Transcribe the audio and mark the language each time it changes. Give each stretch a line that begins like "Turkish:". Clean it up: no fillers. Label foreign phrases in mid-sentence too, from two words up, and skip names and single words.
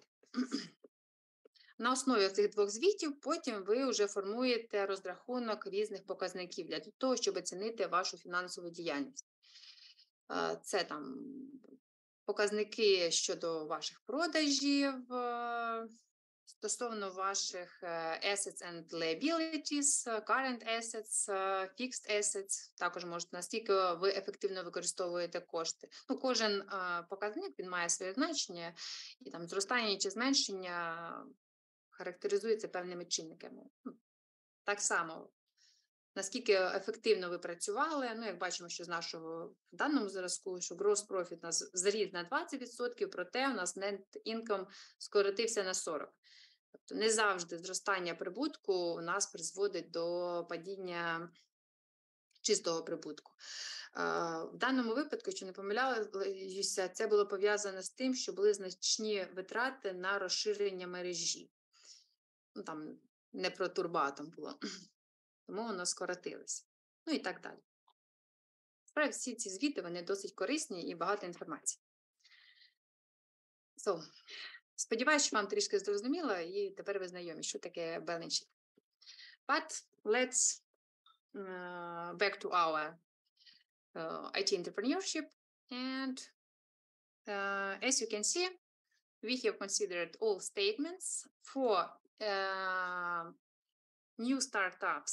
Ukrainian: На основі цих 2 звітів потім ви вже формуєте розрахунок різних показників для того, щоб оцінити вашу фінансову діяльність. Це там показники щодо ваших продажів, стосовно ваших
English: assets and liabilities, current assets, fixed assets,
Ukrainian: також можете, наскільки ви ефективно використовуєте кошти. Ну, кожен показник, він має своє значення, і там зростання чи зменшення характеризується певними чинниками. Так само, наскільки ефективно ви працювали, ну, як бачимо, що з нашого в даному зразку, що
English: gross profit
Ukrainian: у нас зріс на 20%, проте у нас
English: net income
Ukrainian: скоротився на 40%. Тобто не завжди зростання прибутку у нас призводить до падіння чистого прибутку. В даному випадку, що не помиляюся, це було пов'язано з тим, що були значні витрати на розширення мережі. Ну, там не про турбоатом було, тому воно скоротилося. Ну і так далі. Справді, всі ці звіти, вони досить корисні і багато інформації. Сподіваюсь, що вам трішки зрозуміло, і тепер ви знайомі, що таке
English: balance sheet. But let's back to our IT entrepreneurship. And as you can see, we have considered all statements for new startups.